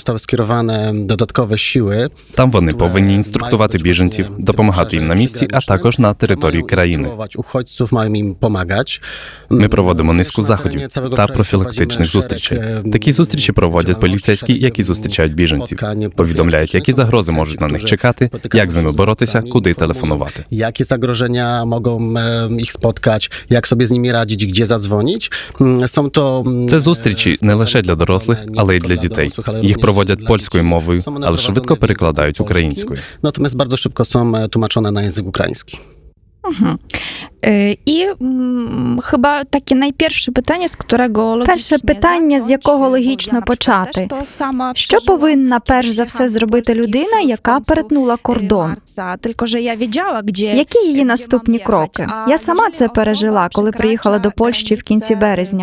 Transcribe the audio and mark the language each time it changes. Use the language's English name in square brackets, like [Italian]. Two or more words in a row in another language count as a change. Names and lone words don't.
[Ukrainian] Там вони повинні інструктувати біженців, допомагати їм на місці, а також на території країни. Ми проводимо низку заходів та профілактичних зустрічей. Такі зустрічі проводять поліцейські, які зустрічають біженців. Повідомляють, які загрози можуть на них чекати, як з ними боротися, куди телефонувати. [Polish] Jakie zagrożenia mogą ich spotkać, jak sobie z nimi radzić, gdzie zadzwonić. [Ukrainian] Це зустрічі не лише для дорослих, але й для дітей. Їх проводять польською мовою, але швидко перекладають українською. [Polish] Natomiast bardzo szybko są tłumaczone na język ukraiński. [Ukrainian] І [Polish] chyba takie [Ukrainian] найперше питання, з якого логічно почати. Що повинна перш за все зробити людина, яка перетнула кордон? Які її наступні кроки? Я сама це пережила, коли приїхала до Польщі в кінці березня.